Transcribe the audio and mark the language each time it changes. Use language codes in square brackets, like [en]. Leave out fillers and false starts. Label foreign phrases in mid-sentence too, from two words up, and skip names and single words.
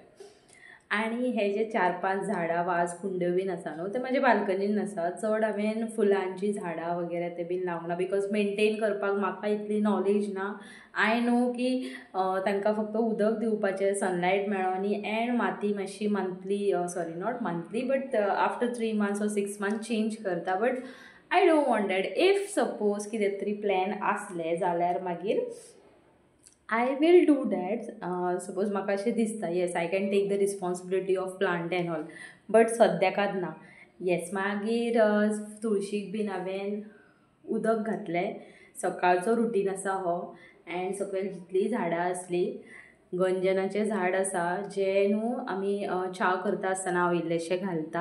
[kok] आनी हे जे 4-5 झाडां वाज कुंड्यो बीन आसा न्हू, ते म्हाज्या बाल्कनीन आसा. चड हांवें फुलांची झाडां वगैरे ते बीन लावंक ना, [en] because maintain [kok] करपाक म्हाका इतली नॉलेज ना. [en] I know [kok] की तांकां फक्त उदक दिवपाचें, सनलायट मेळोनी एंड माती मातशी [en] monthly, sorry not monthly but after 3 months or 6 months change [kok] करता. [en] But I don't want that. if suppose [kok] कितें तरी प्लॅन आसले जाल्यार मागीर [en] I will do that. [kok] सपोज म्हाका अशें दिसता [en] yes I can take the responsibility of plant and all, but [kok] सद्याकाच ना. येस, मागीर तुळशीक बीन हांवें उदक घातलें. सकाळचो रुटीन आसा हो. एंड सकयल जितलीं झाडां आसली, गंजनाचें झाड आसा जें न्हू आमी च्या करता आसतना हांव इल्लेशें घालता.